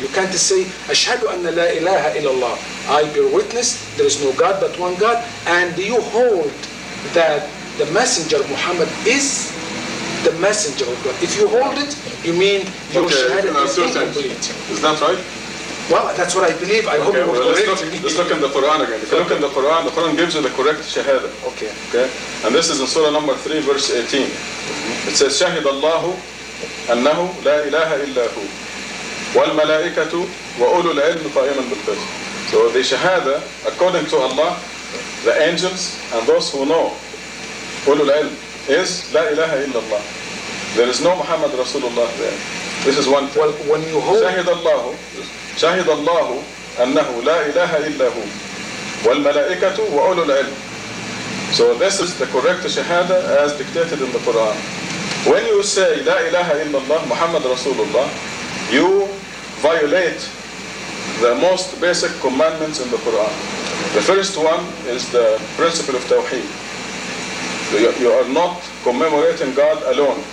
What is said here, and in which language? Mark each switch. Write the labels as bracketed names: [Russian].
[English] You can't say, [Arabic] ashhadu anna la ilaha illallah. [English] I bear witness, there is no God but one God, and you hold that the messenger Muhammad is the messenger of God. If you hold it, you mean your shahada is incomplete. Is that right? Well, that's what I believe. I hope you will correct me. Let's look in the Quran again. If you look in the Quran gives you the correct shahada. Okay. And this is in Surah number 3, verse 18. It says, [Arabic] شَهِدَ اللَّهُ أَنَّهُ لَا إِلَهَ إِلَّا هُ وَالْمَلَائِكَةُ وَأُولُو الْعِلْمِ قَائِمًا بِالْقِسْطِ. [English] So the shahada, according to Allah, the angels and those who know, [Arabic] أُولُو الْعِلْمِ, [English] is [Arabic] لَا إِلَهَ إِلَّا اللَّهِ. [English] There is no Muhammad Rasulullah there. This is one thing. Well, when you hold... [Arabic] شهد الله أنه لا إله إلا هو والملائكة وأولو العلم. [English] So this is the correct shahada as dictated in the Quran. When you say [Arabic] لا إله إلا الله [English] Muhammad Rasulullah, you violate the most basic commandments in the Quran. The first one is the principle of Tawheed. You are not commemorating God alone.